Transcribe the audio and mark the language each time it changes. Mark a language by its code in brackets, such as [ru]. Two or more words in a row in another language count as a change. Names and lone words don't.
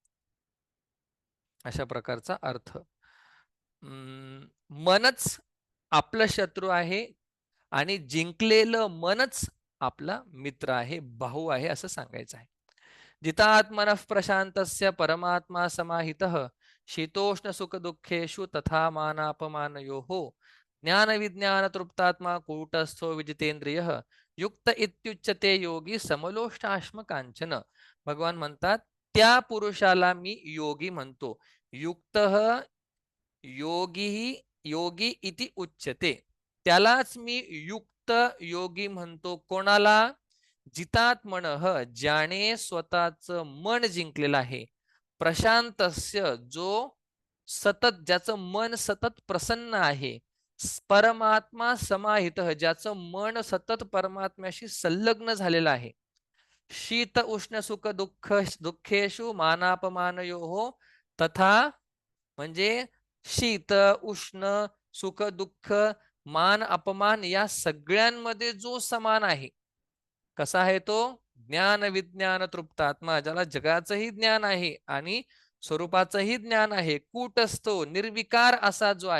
[mr] अशा प्रकारचा अर्थ. मनच आपलं शत्रू आहे आणि जिंकलेलं मनच आपला मित्र आहे, भाऊ आहे असं सांगायचं आहे. [sa] जितात्मनः प्रशांतस्य परमात्मा समाहितः शीतोष्ण सुख दुःखेषु तथा मानापमानयोः ज्ञान विज्ञान तृप्तात्मा कूटस्थो विजितेंद्रियः युक्त इत्युच्यते योगी समलोष्टाश्म कांचन. [mr] भगवान म्हणतात त्या पुरुषाला मी योगी म्हणतो. [sa] युक्त योगी इति उच्यते, [mr] त्यालाच मी युक्त योगी म्हणतो. कोणाला? जितात्मनः, ज्याने स्वतःच मन जिंकलेलं आहे. प्रशांतस्य, जो सतत, ज्याचं मन सतत प्रसन्न आहे. [sa] परमात्मा समाहित, [mr] ज्याचं मन सतत परमात्म्याशी संलग्न झालेलं आहे. [sa] शीत उष्ण सुख दुःख दुःखेषु मानापमानयोः तथा, [mr] म्हणजे शीत उष्ण सुख दुःख मान अपमान या सगळ्यांमध्ये जो समान आहे, कसा आहे तो? [sa] ज्ञान विज्ञान तृप्तात्मा, [mr] ज्याला जगाचंही ज्ञान आहे आणि स्वरूपाचंही ज्ञान आहे, कूटस्थो निर्विकार असा जो